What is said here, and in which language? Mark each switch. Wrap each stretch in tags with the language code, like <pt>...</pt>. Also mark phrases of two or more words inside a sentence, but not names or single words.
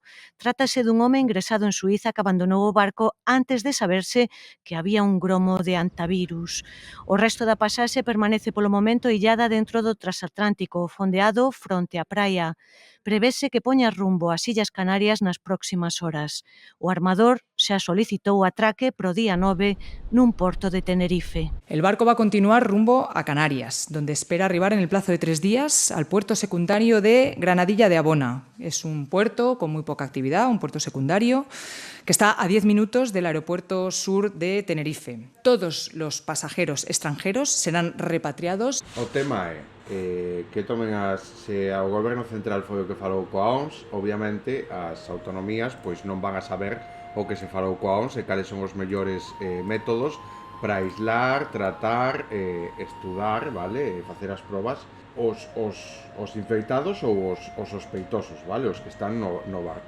<gl>Trátase dun home ingresado en Suíza que abandonou o barco antes de saberse que había un gromo de antivirus. O resto da pasaxe permanece polo momento illada dentro do transatlántico, fondeado fronte á praia. Prevese que poña rumbo ás Illas Canarias nas próximas horas. O armador xa solicitou atraque pro día 9 nun porto de Tenerife.</gl> <es>El barco va a continuar rumbo a Canarias, donde espera arribar en el plazo de 3 días al puerto secundario de Granadilla de Abona. Es un puerto con muy poca actividad, un puerto secundario, que está a 10 minutos del aeropuerto sur de Tenerife. Todos los pasajeros extranjeros serán repatriados.</es> <gl>O tema é que tomen se ao goberno central foi o que falou coa OMS, obviamente as autonomías pois non van a saber o que se falou coa OMS e cales son os mellores métodos para aislar, tratar, estudar, vale, facer as probas os infectados ou os sospeitosos, vale, os que están no barco.</gl>